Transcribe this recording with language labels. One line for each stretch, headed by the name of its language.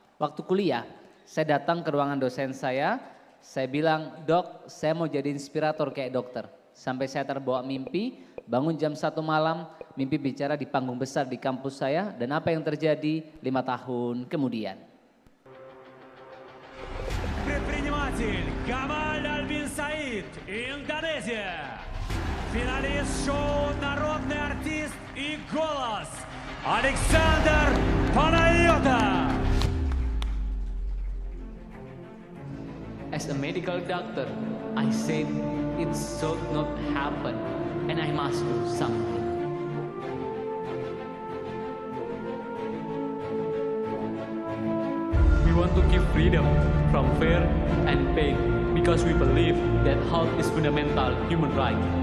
Indonesian: Waktu kuliah, saya datang ke ruangan dosen saya bilang, "Dok, saya mau jadi inspirator kayak dokter." Sampai saya terbawa mimpi, bangun jam 1 malam, mimpi bicara di panggung besar di kampus saya, dan apa yang terjadi 5 tahun kemudian.
Russian: Предприниматель Гамаль Альбин Саид, Индонезия. Финалист шоу «Народный артист» и «Голос» Александр Панайотов.
English: As a medical doctor, I said it should not happen and I must do something. We want to give freedom from fear and pain because we believe that health is fundamental human right.